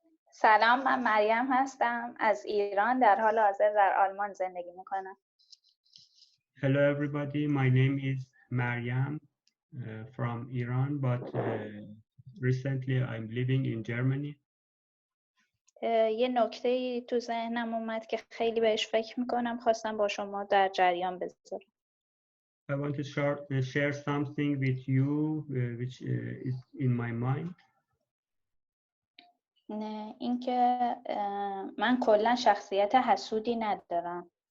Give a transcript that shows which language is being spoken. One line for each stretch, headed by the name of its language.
Persian: سلام، من مریم هستم از ایران، در حال حاضر در آلمان زندگی میکنم.
English: Hello, everybody. My name is Mariam from Iran, but recently I'm living in Germany.
Persian: یه نکته تو ذهنم اومد که خیلی بهش فکر میکنم، خواستم با شما در جریان بذارم.
English: I want to share something with you which is in my mind.
Persian: اینکه من کلا شخصیت حسودی ندارم.